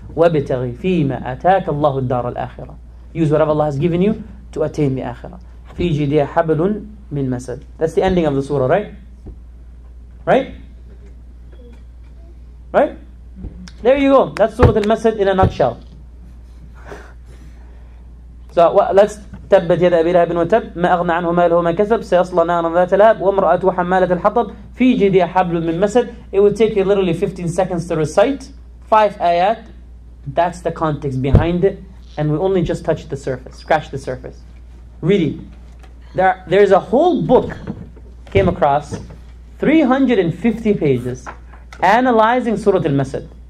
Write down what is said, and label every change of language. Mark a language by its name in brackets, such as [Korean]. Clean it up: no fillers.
[Arabic] وَابْتَغِ فِي مَا أَتَاكَ اللَّهُ الدَّارَ الْآخِرَةِ. [English] Use whatever Allah has given you to attain the akhirah. [Arabic] فِي جِدِيَ حَبْلٌ مِّن مَسَدٍ. [English] That's the ending of the surah, right? Right? Right? There you go. That's Surah Al-Masjid in a nutshell. So let's [Arabic] تبت يد أبي لهب وتب ما أغنى عنه ماله ما كسب سيصلى نارا ذات لهب وامرأته حمالة الحطب في جيدها حبل من مسد. [English] It would take you literally 15 seconds to recite 5 ayat. That's the context behind it, and we only just touched the surface, scratched the surface. Reading. There's a whole book came across 350 pages analyzing Surah Al-Masjid.